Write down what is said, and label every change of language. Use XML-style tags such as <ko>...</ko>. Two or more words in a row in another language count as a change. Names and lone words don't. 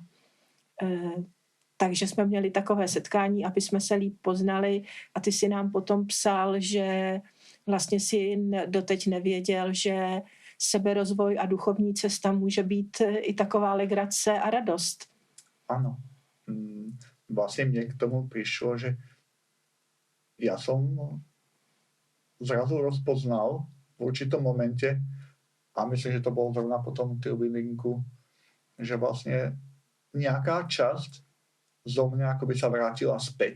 <cs>Takže jsme měli takové setkání, aby jsme se líp poznali, a ty si nám potom psal, že vlastně si doteď nevěděl, že seberozvoj a duchovní cesta může být i taková legrace a radost.</cs> <sk>Áno. Vlastne mne k tomu prišlo, že ja som zrazu rozpoznal v určitom momente, a myslím, že to bolo zrovna po tom teambuildingu, že vlastne nejaká časť zo mňa akoby sa vrátila späť.</sk>